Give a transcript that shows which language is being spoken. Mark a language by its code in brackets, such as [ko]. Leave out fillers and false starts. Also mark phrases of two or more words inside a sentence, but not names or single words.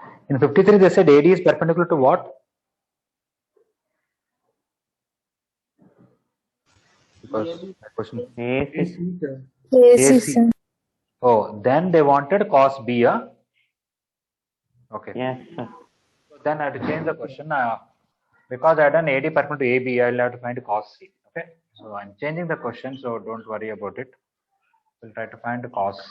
[en] In 53, they said AD is perpendicular to what? Because my question AC. AC, sir. AC, AC. sir. Oh, then they wanted cos B. Okay. Yes, sir. So then I have to change the question. Because I done AD perpendicular to AB, I'll have to find cos C. Okay. So I'm changing the question, so don't worry about it. We'll try to find cos C.